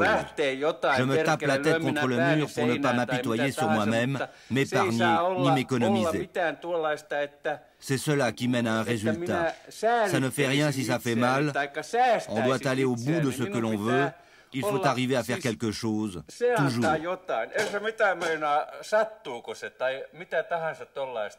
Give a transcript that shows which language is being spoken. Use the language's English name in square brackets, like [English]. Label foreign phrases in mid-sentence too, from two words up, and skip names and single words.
[French] Je me tape la tête contre le mur pour ne pas m'apitoyer sur moi-même, m'épargner, ni m'économiser. C'est cela qui mène à un résultat. Ça ne fait rien si ça fait mal. On doit aller au bout de ce que l'on veut. Il faut arriver à faire quelque chose, toujours. [Finnish] Ei se mitään meinaa, sattuuko se tai mitä tahansa tollaista.